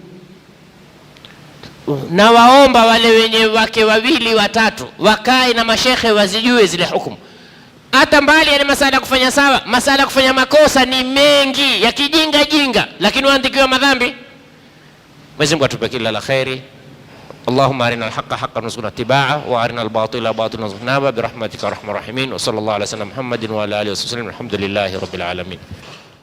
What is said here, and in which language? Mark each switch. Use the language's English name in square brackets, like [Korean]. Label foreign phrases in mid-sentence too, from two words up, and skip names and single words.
[Swahili] Na waomba wale wenye wake wawili watatu wakae na mashekhe wazijue zile hukumu. Hata mbali ya masala kufanya sawa, masala kufanya makosa ni mengi ya kijinga jinga, lakini waandikiwa madhambi. Mwenyezi Mungu atupe kila la khairi. [Arabic] اللهم أرنا الحق حقا وارزقنا اتباعه وأرنا الباطل باطلا وارزقنا اجتنابه برحمتك أرحم الراحمين. وصلى الله على سيدنا محمد وعلى آله وصحبه الحمد لله رب العالمين.